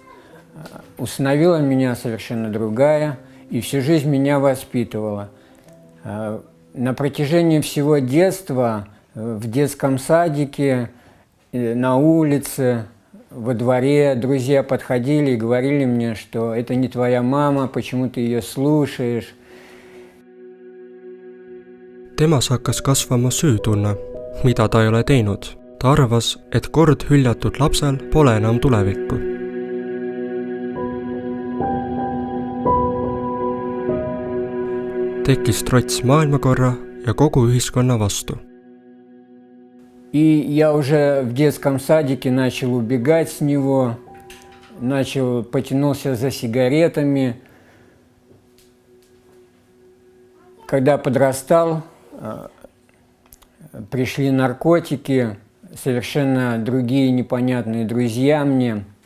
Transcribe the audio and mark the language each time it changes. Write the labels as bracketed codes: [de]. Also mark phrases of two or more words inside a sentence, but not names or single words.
[ru] Усыновила меня совершенно другая, и всю жизнь меня воспитывала. На протяжении всего детства, в детском садике, на улице, во дворе друзья подходили и говорили мне, что это не твоя мама, почему ты ее слушаешь. [et] Temas hakkas kasvama süütunne, mida ta ei ole teinud. Ta arvas, et kord hüljatud lapsel pole enam tulevikku. Tekkis trots maailmakorra ja kogu ühiskonna vastu. [ru] И я уже в детском садике начал убегать с него, потянулся за сигаретами. Когда подрастал, пришли наркотики, совершенно другие непонятные друзья мне.